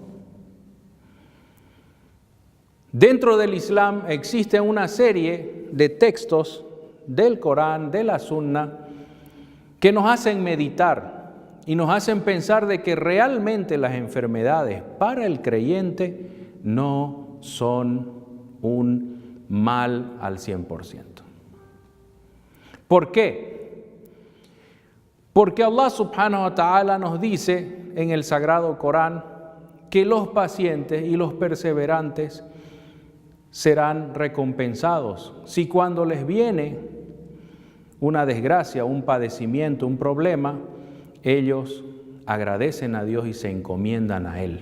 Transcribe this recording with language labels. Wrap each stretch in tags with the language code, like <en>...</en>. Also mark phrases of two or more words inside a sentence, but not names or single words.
<es>Dentro del Islam existe una serie de textos del Corán, de la Sunna, que nos hacen meditar y nos hacen pensar de que realmente las enfermedades para el creyente no son un mal al 100%. ¿Por qué? Porque Allah</es> <ar>سبحانه وتعالى</ar> <es>nos dice en el Sagrado Corán que los pacientes y los perseverantes serán recompensados. Si cuando les viene una desgracia, un padecimiento, un problema, ellos agradecen a Dios y se encomiendan a Él.</es>